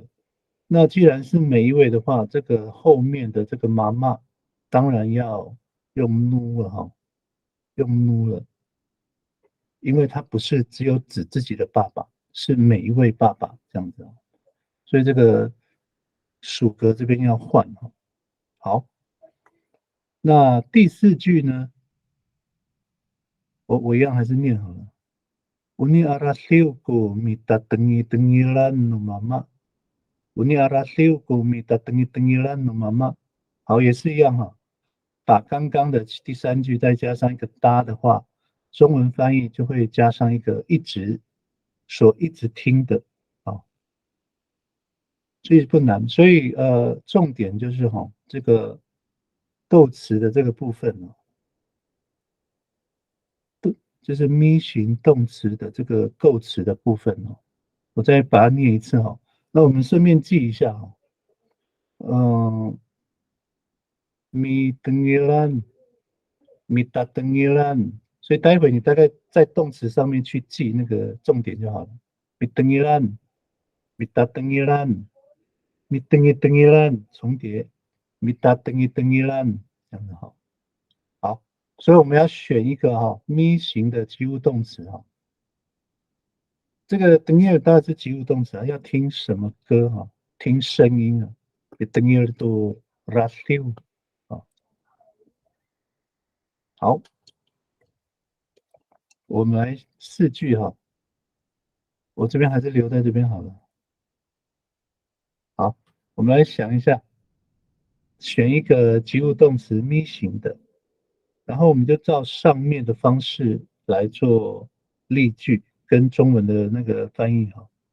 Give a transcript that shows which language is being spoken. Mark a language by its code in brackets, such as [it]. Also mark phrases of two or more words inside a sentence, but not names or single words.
[zh] 那既然是每一位的话，这个后面的这个妈妈当然要用努了哈，用努了，因为它不是只有指自己的爸爸，是每一位爸爸这样子哦。所以这个属格这边要换哈。好，那第四句呢？我一样还是念好了。 [ami] Uni arasiuku mita tengi-tengilan no mama。Uni arasiuku mita tengi-tengilan no mama。 [zh] 好，也是一样哈，把刚刚的第三句再加上一个搭的话，中文翻译就会加上一个一直所一直听的，啊，所以不难。所以重点就是哈，这个动词的这个部分呢，就是咪型动词的这个构词的部分哦。我再把它念一次哈。那我们顺便记一下哈，嗯 ， [ami] mi tengilan，mita tengilan， [zh] 所以待会你大概在动词上面去记那个重点就好了。 [ami] mi tengilan，mita tengilan， mi tengi tengilan [zh] 重叠， [ami] mita tengi tengilan [zh] 这样子哈。好，所以我们要选一个哈咪型的及物动词哈。这个登耶尔大是及物动词啊，要听什么歌哈？听声音啊。登耶尔都 r a s i u 好，我们来4句哈，我这边还是留在这边好了。好，我们来想一下，选一个及物动词咪型的，然后我们就照上面的方式来做例句跟中文的那个翻译哈。